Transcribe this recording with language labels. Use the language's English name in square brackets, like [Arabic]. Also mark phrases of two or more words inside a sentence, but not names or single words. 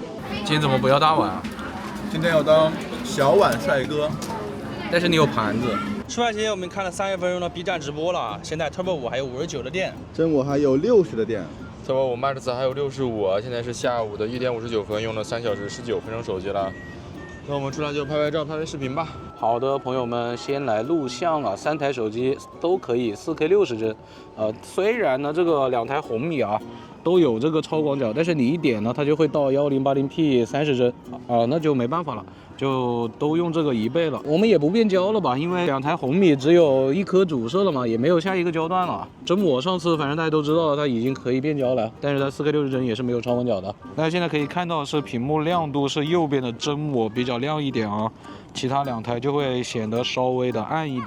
[Chinese] 今天怎麼不要大碗啊？今天要當小碗帥哥，但是你有盤子。吃飯期間我們看了30分鐘的 B 站直播了，現在 Turbo 5還有59的電，真我還有60的電。 Turbo 5 Max 還有65，現在是下午的1點59分，用了3小時19 分鐘手機了。那我們出來就拍拍照、拍拍視頻吧。好的，朋友們，先來錄像啊，3台手機都可以 4K 60幀。雖然呢這個2台紅米啊都有這個超廣角，但是你一點呢它就會到 1080P 30 幀啊，那就沒辦法了。就都用這個1倍了，我們也不變焦了吧，因為2台紅米只有1顆主攝了嘛，也沒有下一個焦段了。真我上次反正大家都知道它已經可以變焦了，但是它 4K 60幀也是沒有超廣角的。大家現在可以看到是屏幕亮度是右邊的真我比較亮一點啊，其他2台就會顯得稍微的暗一點。